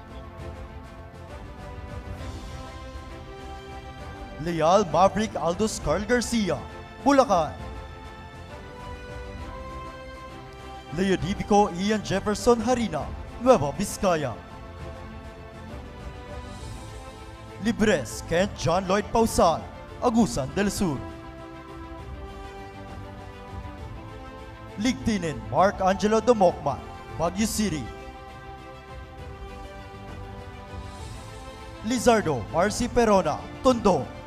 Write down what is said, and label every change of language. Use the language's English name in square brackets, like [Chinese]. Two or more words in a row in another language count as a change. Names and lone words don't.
[Filipino] Leal Maverick Aldous Carl Garcia, Bulacan. Leodivico Ian Jefferson Harina, Nueva Vizcaya. Libres Kent John Lloyd Pausal, Agusan del Sur. Ligtinin Mark Angelo Domokman, Baguio City. Lizardo Marcy Perona, Tondo.